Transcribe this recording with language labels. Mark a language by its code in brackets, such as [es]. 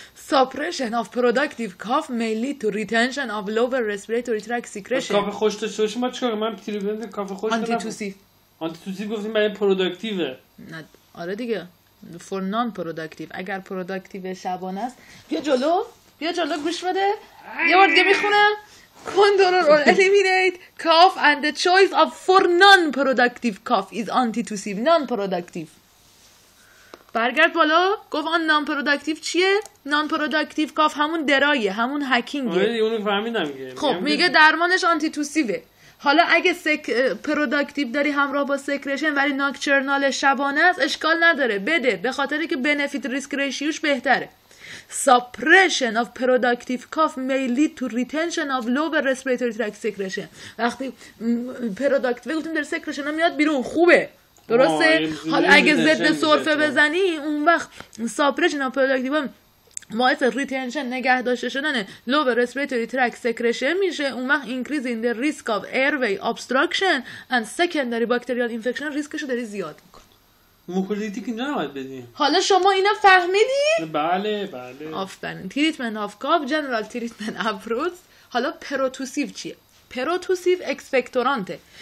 [en] Suppression of productive cough may lead to retention of lower respiratory tract secretion. [fa] کاف خوش داشته باشیم ما چیکار؟ من تریتمنت کاف خوش دارم. آنتیتوسیو گفتیم برای پروداکتیوه. نه آره دیگه [en] for non productive. [fa] اگر پروداکتیو شبانه است بیا جلو گوش بده یه بار دیگه میخونم. [en] Control or eliminate cough and the choice of for non-productive cough is antitussive. [fa] non-productive. برگرد بالا. گفت آن non-productive چیه؟ non-productive cough همون درایه، همون هکینگه. آره اونو فهمیدم که. خب میگه درمانش آنتیتوسیوه. حالا اگه پروداکتیو داری همراه با سکرشن ولی ناکچرنال شبانه است اشکال نداره بده، به خاطری که بنفیت ریسک ریشیوش بهتره. [en] Suppression of productive cough may lead to retention of lower respiratory tract secretion. [fa] وقتی پروداکتیو گفتیم در سکرشن میاد بیرون خوبه درسته؟ حالا اگه ضد سرفه بزنی اون وقت [en] suppression of productive [fa] باعث ریتنشن نگه داشته شدن [en] lower respiratory tract secretion [fa] میشه. [en] اون وقت increasing the risk of airway obstruction and secondary bacterial infection [fa] ریسکشو داری زیاد میکنه. موکولیتیک اینجا نباید بدیم. حالا شما اینا فهمیدی؟ بله. آفرین. [en] treatment of cough general treatment approach. [fa] حالا پروتوسیو چیه؟ پروتوسیو اکسپکتورانته.